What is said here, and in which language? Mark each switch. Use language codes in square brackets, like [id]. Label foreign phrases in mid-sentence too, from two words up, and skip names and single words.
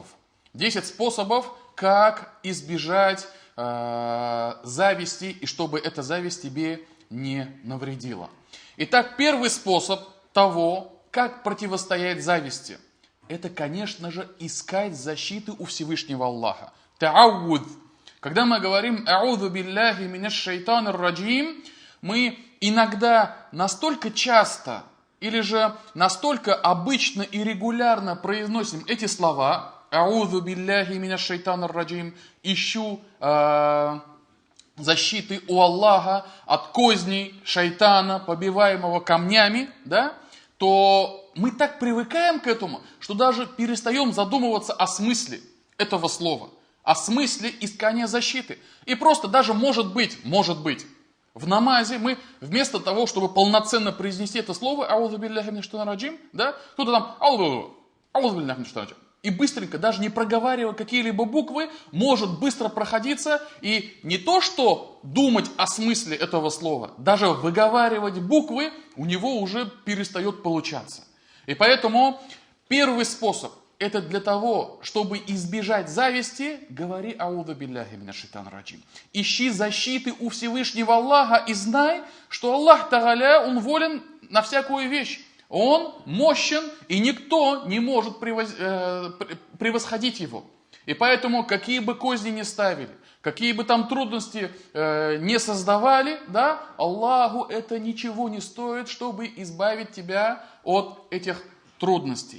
[ru] 10 способов, как избежать зависти, и чтобы эта зависть тебе не навредила. Итак, первый способ того, как противостоять зависти, это, конечно же, искать защиты у Всевышнего Аллаха. Та'ауд. Когда мы говорим [ar] «أعوذ بالله من الشيطان الرجيم», [ru] мы иногда настолько часто или же настолько обычно и регулярно произносим эти слова [ar] «أعوذ بالله من الشيطان الرجيم», [ru] ищу защиты у Аллаха от козней шайтана, побиваемого камнями, то мы так привыкаем к этому, что даже перестаем задумываться о смысле этого слова. О смысле искания защиты. И просто даже может быть, в намазе мы вместо того, чтобы полноценно произнести это слово, [ar] «أعوذ بالله من الشيطان الرجيم», [ru] кто-то там [ar] «أعوذ بالله من الشيطان الرجيم», [ru] и быстренько, даже не проговаривая какие-либо буквы, может быстро проходиться, и не то, что думать о смысле этого слова, даже выговаривать буквы у него уже перестает получаться. И поэтому первый способ, это для того, чтобы избежать зависти, говори [ar] «أعوذ بالله من الشيطان الرجيم». [ru] Ищи защиты у Всевышнего Аллаха и знай, что [ar] الله تعالى, [ru] Он волен на всякую вещь. Он мощен, и никто не может превосходить Его. И поэтому, какие бы козни ни ставили, какие бы там трудности не создавали, Аллаху это ничего не стоит, чтобы избавить тебя от этих трудностей.